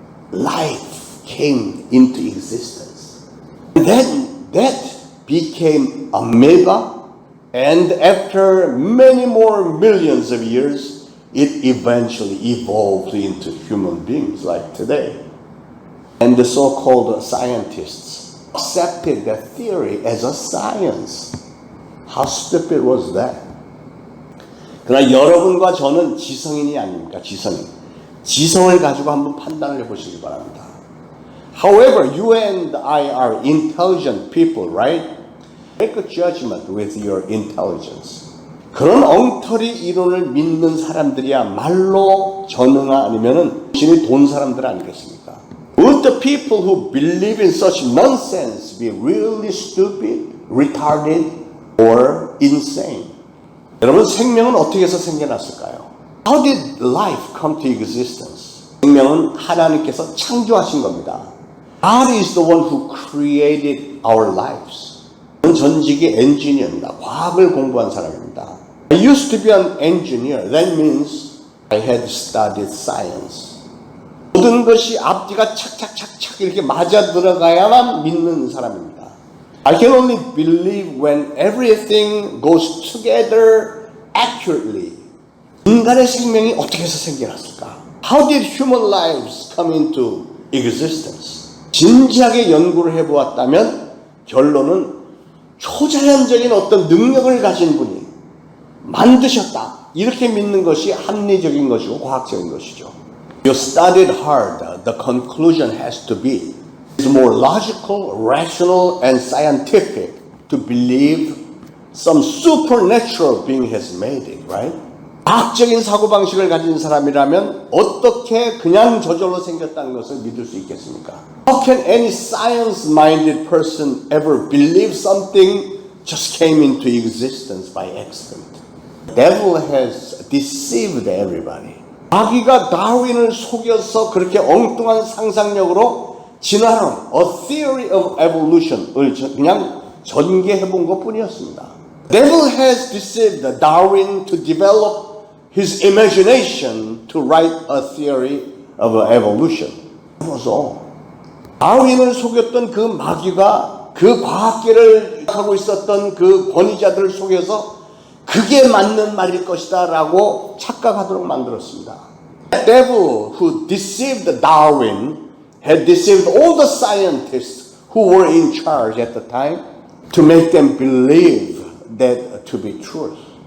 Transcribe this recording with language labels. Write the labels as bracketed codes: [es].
[en] Life came into existence. And then that became amoeba, and after many more millions of years, it eventually evolved into human beings like today. And the so-called scientists accepted that theory as a science. How stupid was that? [ko] 그러나 여러분과 저는 지성인이 아닙니까? 지성인. 지성을 가지고 한번 판단을 해보시기 바랍니다. [en] However, you and I are intelligent people, right? Make a judgment with your intelligence. [ko] 그런 엉터리 이론을 믿는 사람들이야말로 전능아 아니면은 신이 돈 사람들 아니겠습니까? [en] Would the people who believe in such nonsense be really stupid, retarded, or insane? [ko] 여러분, 생명은 어떻게 해서 생겨났을까요? [en] How did life come to existence? [ko] 생명은 하나님께서 창조하신 겁니다. [en] God is the one who created our lives. [ko] 저는 전직이 엔지니어입니다. 과학을 공부한 사람입니다. [en] I used to be an engineer. That means I had studied science. [ko] 모든 것이 앞뒤가 착착착착 이렇게 맞아 들어가야만 믿는 사람입니다. [en] I can only believe when everything goes together accurately. [ko] 인간의 생명이 어떻게 해서 생겨났을까? [en] How did human lives come into existence? [ko] 진지하게 연구를 해보았다면 결론은 초자연적인 어떤 능력을 가진 분이 만드셨다. 이렇게 믿는 것이 합리적인 것이고 과학적인 것이죠. [en] You studied hard. The conclusion has to be it's more logical, rational, and scientific to believe some supernatural being has made it, right? [ko] 과학적인 사고방식을 가진 사람이라면 어떻게 그냥 저절로 생겼다는 것을 믿을 수 있겠습니까? [en] How can any science-minded person ever believe something just came into existence by accident? The devil has deceived everybody. [ko] 마귀가 다윈을 속여서 그렇게 엉뚱한 상상력으로 진화론, [en] a theory of evolution [ko] 을 그냥 전개해본 것뿐이었습니다. [en] The devil has deceived Darwin to develop his imagination to write a theory of evolution. [ko] 그래서 다윈을 속였던 그 마귀가 그 과학계를 하고 있었던 그 권위자들을 속여서 그게 맞는 말일 것이다 라고 착각하도록 만들었습니다. [en] The devil who deceived Darwin had deceived all the scientists who were in charge at the time to make them believe that to be truth.